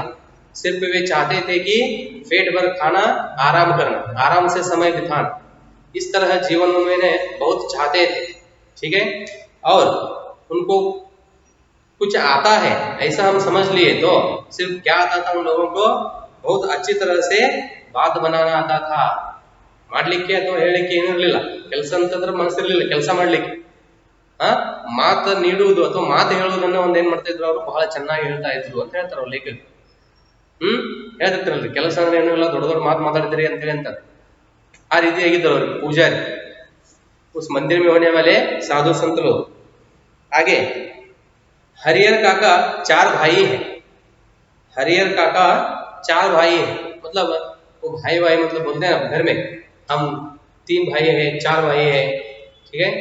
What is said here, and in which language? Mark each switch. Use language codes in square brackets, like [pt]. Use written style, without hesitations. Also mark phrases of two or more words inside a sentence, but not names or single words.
[hi] सिर्फ वे चाहते थे कि पेट भर खाना, आराम करना, आराम से समय बिताना। इस तरह जीवन उन्होंने बहुत चाहते थे, ठीक है। और उनको कुछ आता है ऐसा हम समझ लिए तो सिर्फ क्या आता था, उन लोगों को बहुत अच्छी तरह से बात बनाना आता था। [kn] ಮಾಡ್ಲಿಕ್ಕೆ ಅಥವಾ ಹೇಳಲಿಕ್ಕೆ ಏನೂ ಇರಲಿಲ್ಲ, ಕೆಲಸ ಅಂತಂದ್ರೆ ಮನಸ್ಸಿರಲಿಲ್ಲ ಕೆಲಸ ಮಾಡ್ಲಿಕ್ಕೆ. ಮಾತು ನೀಡುವುದು ಅಥವಾ ಮಾತು ಹೇಳುವುದನ್ನ ಒಂದೇನ್ ಮಾಡ್ತಾ ಇದ್ರು, ಅವರು ಬಹಳ ಚೆನ್ನಾಗಿ ಹೇಳ್ತಾ ಇದ್ರು ಅಂತ ಹೇಳ್ತಾರೆ ಅವ್ರು ಲೇಖಕರು. ಹೇಳ್ತಿರ್ತಾರಲ್ರಿ, ಕೆಲಸ ಅಂದ್ರೆ ಏನೂ ಇಲ್ಲ, ದೊಡ್ಡ ದೊಡ್ಡ ಮಾತು ಮಾತಾಡ್ತೀರಿ ಅಂತೇಳಿ ಅಂತಾರೆ. ಆ ರೀತಿ ಆಗಿದ್ರು ಅವರು ಪೂಜಾರಿ, [hi] उस मंदिर में होने वाले साधु संत लोग। आगे हरिहर काका 4 भाई हैं। हरिहर काका 4 भाई हैं, मतलब वो भाई मतलब बोलते हैं ना घर में, हम 3 भाई हैं, 4 भाई हैं, ठीक है।